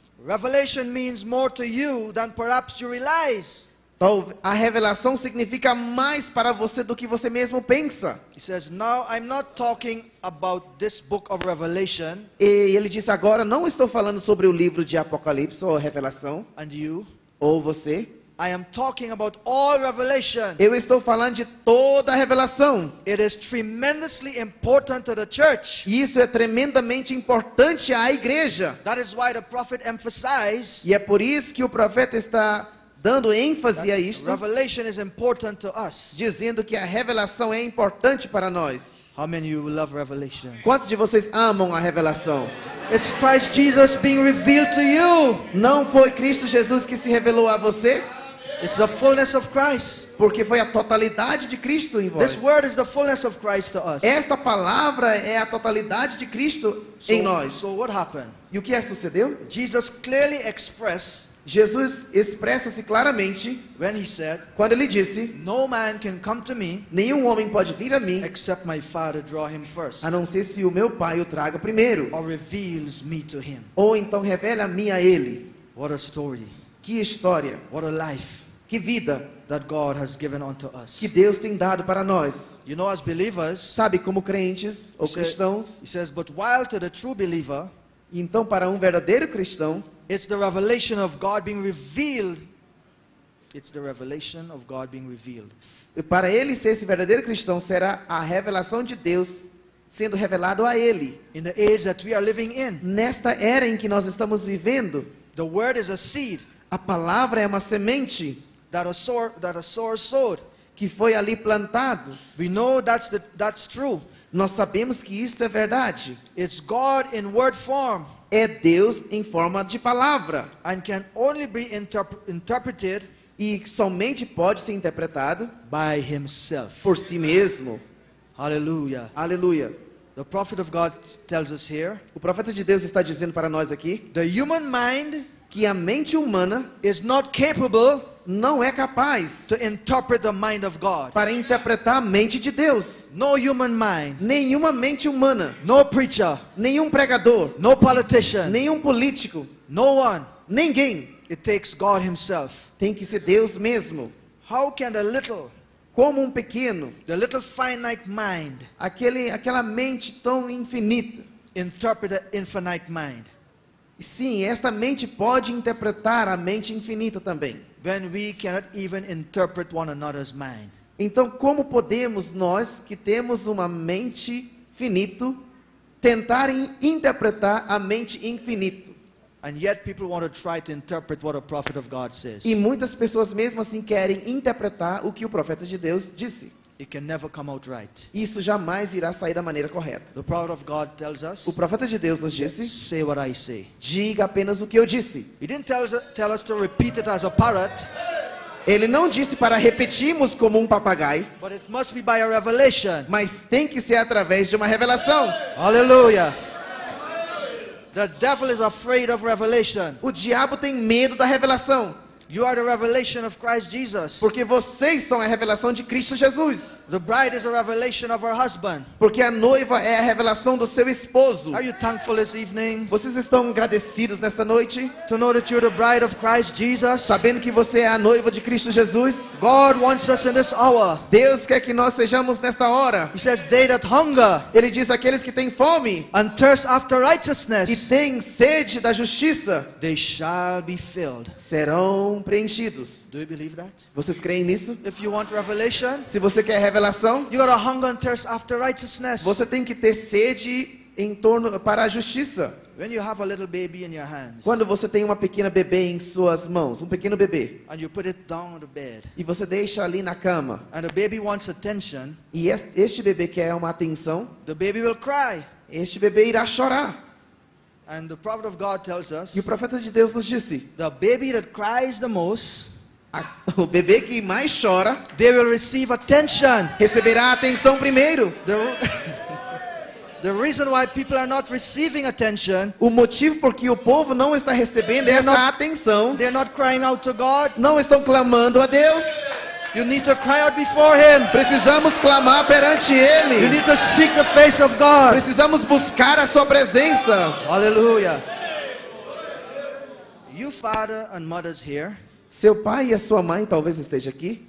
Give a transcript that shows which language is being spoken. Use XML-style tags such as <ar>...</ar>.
<en>Revelation means more to you than perhaps you realize.</en> <pt>A revelação significa mais para você do que você mesmo pensa.</pt> <en>He says, now I'm not talking about this book of Revelation</en> <pt>E ele disse agora, não estou falando sobre o livro de Apocalipse ou Revelação,</pt> <en>and you.</en> <pt>ou você.</pt> <en>I am talking about all revelation.</en> <pt>Eu estou falando de toda a revelação.</pt> <en>It is tremendously important to the church.</en> <pt>E isso é tremendamente importante à igreja.</pt> <en>That is why the prophet emphasized</en> <pt>E é por isso que o profeta está dando ênfase a isto,</pt> <en>revelation is important to us.</en> <pt>dizendo que a revelação é importante para nós.</pt> <en>How many of you love revelation?</en> <pt>Quantos de vocês amam a revelação?</pt> <en>It's Christ Jesus being revealed to you.</en> <pt>Não foi Cristo Jesus que se revelou a você?</pt> <en>It's the fullness of Christ.</en> <pt>Porque foi a totalidade de Cristo em vós.</pt> <en>This word is the fullness of Christ to us.</en> <pt>Esta palavra é a totalidade de Cristo em nós.</pt> <en>So what happened?</en> <pt>E o que sucedeu?</pt> <en>Jesus clearly expressed</en> <pt>Jesus expressa-se claramente</pt> <en>when he said,</en> <pt>quando ele disse:</pt> <en>no man can come to me</en> <pt>nenhum homem pode vir a mim,</pt> <en>except my Father draw him first,</en> <pt>a não ser se o meu Pai o traga primeiro,</pt> <en>or reveals me to him.</en> <pt>ou então revela a mim a ele.</pt> <en>What a story.</en> <pt>Que história,</pt> <en>What a life</en> <pt>que vida</pt> <en>that God has given unto us.</en> <pt>que Deus tem dado para nós.</pt> <en>You know, as believers,</en> <pt>Sabe, como crentes ou cristãos,</pt> <en>he says, but while to the true believer,</en> <pt>então para um verdadeiro cristão,</pt> <en>it's the revelation of God being revealed. It's the revelation of God being revealed.</en> <pt>para ele ser esse verdadeiro cristão, será a revelação de Deus sendo revelado a ele.</pt> <en>In the age that we are living in,</en> <pt>Nesta era em que nós estamos vivendo,</pt> <en>the word is a seed</en> <pt>a palavra é uma semente</pt> <en>that a sower sowed.</en> <pt>que foi ali plantado.</pt> <en>We know that's true.</en> <pt>Nós sabemos que isto é verdade.</pt> <en>It's God in word form</en> <pt>É Deus em forma de palavra.</pt> <en>and can only be interpreted</en> <pt>E somente pode ser interpretado</pt> <en>by himself.</en> <pt>por si mesmo.</pt> <en>Hallelujah.</en> <pt>Aleluia.</pt> <en>The prophet of God tells us here,</en> <pt>O profeta de Deus está dizendo para nós aqui</pt> <en>the human mind</en> <pt>que a mente humana</pt> <en>is not capable</en> <pt>não é capaz</pt> <en>to interpret the mind of God.</en> <pt>para interpretar a mente de Deus.</pt> <en>No human mind,</en> <pt>Nenhuma mente humana,</pt> <en>no preacher,</en> <pt>nenhum pregador,</pt> <en>no politician,</en> <pt>nenhum político,</pt> <en>no one.</en> <pt>ninguém.</pt> <en>It takes God himself.</en> <pt>Tem que ser Deus mesmo.</pt> <en>How can the little finite mind</en> <pt>aquela mente tão infinita.</pt> <en>interpret the infinite mind?</en> <pt>Sim, esta mente pode interpretar a mente infinita também.</pt> <en>When we cannot even interpret one another's mind.</en> <pt>Então, como podemos nós, que temos uma mente finita, tentar interpretar a mente infinita?</pt> <en>And yet people want to try to interpret what a prophet of God says.</en> <pt>E muitas pessoas mesmo assim querem interpretar o que o profeta de Deus disse.</pt> <en>It can never come out right.</en> <pt>Isso jamais irá sair da maneira correta.</pt> <en>The prophet of God tells us,</en> <pt>O profeta de Deus nos disse:</pt> <en>say what I say.</en> <pt>diga apenas o que eu disse.</pt> <en>He didn't tell us to repeat it as a parrot,</en> <pt>Ele não disse para repetirmos como um papagaio,</pt> <en>but it must be by a revelation.</en> <pt>mas tem que ser através de uma revelação.</pt> <en>Hallelujah. The devil is afraid of revelation.</en> <pt>O diabo tem medo da revelação,</pt> <en>You are the revelation of Christ Jesus.</en> <pt>porque vocês são a revelação de Cristo Jesus.</pt> <en>The bride is a revelation of her husband.</en> <pt>Porque a noiva é a revelação do seu esposo.</pt> <en>Are you thankful this evening</en> <pt>Vocês estão agradecidos nessa noite,</pt> <en>to know that you're the bride of Christ Jesus?</en> <pt>sabendo que você é a noiva de Cristo Jesus?</pt> <en>God wants us in this hour.</en> <pt>Deus quer que nós sejamos nesta hora.</pt> <en>He says, they that hunger</en> <pt>Ele diz: aqueles que têm fome</pt> <en>and thirst after</en> <pt>e</pt> <en>righteousness,</en> <pt>têm sede da justiça</pt> <en>they shall be filled.</en> <pt>serão preenchidos.</pt> <en>Do you believe that?</en> <pt>Vocês creem nisso?</pt> <en>If you want revelation,</en> <pt>Se você quer revelação,</pt> <en>you gotta hunger and thirst after righteousness.</en> <pt>você tem que ter sede em torno para a justiça.</pt> <en>When you have a little baby in your hands</en> <pt>Quando você tem uma pequena bebê em suas mãos, um pequeno bebê,</pt> <en>and you put it down on the bed</en> <pt>e você deixa ali na cama,</pt> <en>and the baby wants attention,</en> <pt>e este bebê quer uma atenção,</pt> <en>the baby will cry.</en> <pt>este bebê irá chorar.</pt> <en>And the prophet of God tells us</en> <pt>E o profeta de Deus nos disse,</pt> <en>the baby that cries the most,</en> <pt>o bebê que mais chora,</pt> <en>they will receive attention.</en> <pt>receberá a atenção primeiro.</pt> <en>The reason why people are not receiving attention,</en> <pt>O motivo por que o povo não está recebendo essa atenção,</pt> <en>they're not crying out to God.</en> <pt>não estão clamando a Deus.</pt> <en>You need to cry out before Him.</en> <pt>Precisamos clamar perante</pt> <en>You</en> <pt>Ele.</pt> <en>need to seek the face of God.</en> <pt>Precisamos buscar a sua presença.</pt> <en>Hallelujah. You father and mothers here,</en> <pt>Seu pai e a sua mãe talvez esteja aqui.</pt>